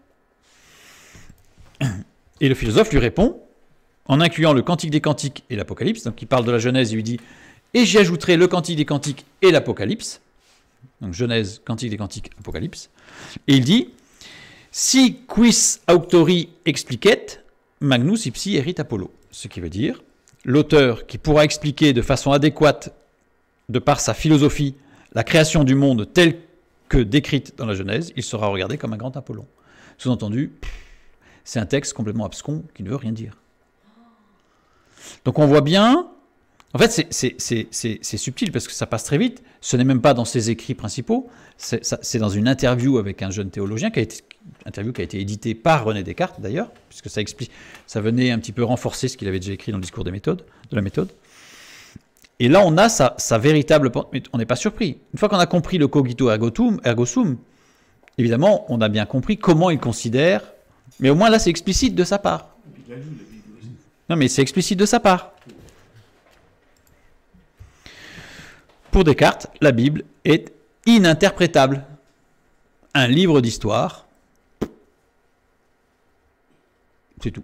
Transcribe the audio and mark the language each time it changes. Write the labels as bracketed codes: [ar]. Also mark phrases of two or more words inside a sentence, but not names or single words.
[fr] Et le philosophe lui répond, en incluant le Cantique des Cantiques et l'Apocalypse, donc il parle de la Genèse, il lui dit, et j'y ajouterai le Cantique des Cantiques et l'Apocalypse, donc Genèse, Cantique des Cantiques, Apocalypse, et il dit, [la] si quis auctori explicet, magnus ipsi erit Apollo, [fr] ce qui veut dire, l'auteur qui pourra expliquer de façon adéquate, de par sa philosophie, la création du monde telle que décrite dans la Genèse, il sera regardé comme un grand Apollon. Sous-entendu, c'est un texte complètement abscon qui ne veut rien dire. Donc on voit bien, en fait c'est subtil parce que ça passe très vite, ce n'est même pas dans ses écrits principaux, c'est dans une interview avec un jeune théologien, interview qui a été éditée par René Descartes d'ailleurs, puisque ça venait un petit peu renforcer ce qu'il avait déjà écrit dans le discours de la méthode. Et là on a sa véritable, mais on n'est pas surpris. Une fois qu'on a compris le [la] cogito ergo sum, [fr] évidemment on a bien compris comment il considère, mais au moins là c'est explicite de sa part. Non mais c'est explicite de sa part. Pour Descartes, la Bible est ininterprétable. Un livre d'histoire, c'est tout.